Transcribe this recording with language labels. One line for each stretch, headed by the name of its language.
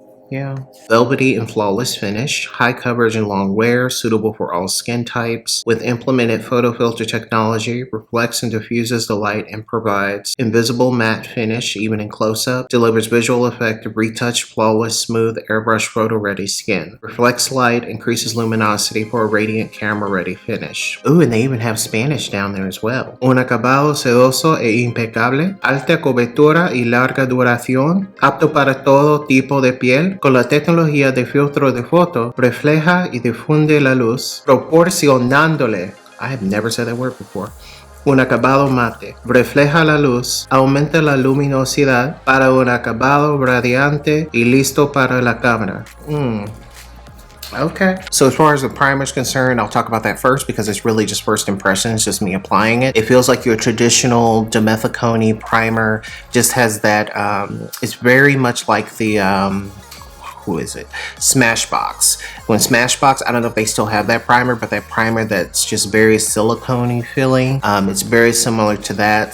English: Yeah. Velvety and flawless finish, high coverage and long wear, suitable for all skin types, with implemented photo filter technology, reflects and diffuses the light and provides invisible matte finish even in close-up, delivers visual effect of retouched, flawless, smooth, airbrush photo-ready skin, reflects light, increases luminosity for a radiant camera-ready finish. Ooh, and they even have Spanish down there as well.
Spanish: Un acabado sedoso e impecable, alta cobertura y larga duración, apto para todo tipo de piel, con la tecnología de filtro de foto, refleja y difunde la luz, proporcionándole,
English: I have never said that word before,
Spanish: un acabado mate, refleja la luz, aumenta la luminosidad para un acabado radiante y listo para la cámara.
English: Okay. So as far as the primer is concerned, I'll talk about that first because it's really just first impressions, just me applying it. It feels like your traditional Dimethicone primer, just has that, it's very much like the, who is it? Smashbox. When Smashbox, I don't know if they still have that primer, but that primer that's just very silicone-y feeling, it's very similar to that.